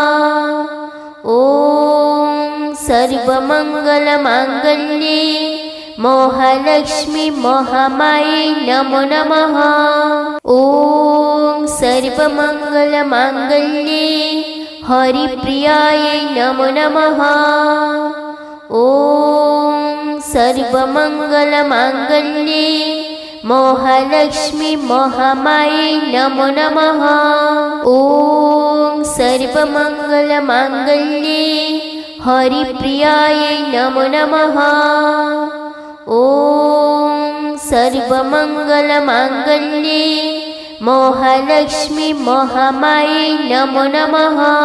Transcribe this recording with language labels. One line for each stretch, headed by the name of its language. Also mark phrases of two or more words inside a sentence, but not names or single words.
Sanskrit: ॐ सर्वमङ्गलमाङ्गल्ये मोहलक्ष्मी मोहमायै नमो नमः। ॐ सर्वमङ्गलमाङ्गल्ये हरिप्रियायै नमो नमः। ॐ सर्वमङ्गलमाङ्गल्ये മോഹലക്ഷ്മി മഹാമായേ നമോ നമഃ. ഓം സർവമംഗളമാംഗല്യേ ഹരിപ്രിയായേ നമോ നമഃ. ഓം സർവമംഗളമാംഗല്യേ മോഹലക്ഷ്മി മഹാമായേ നമോ നമഃ.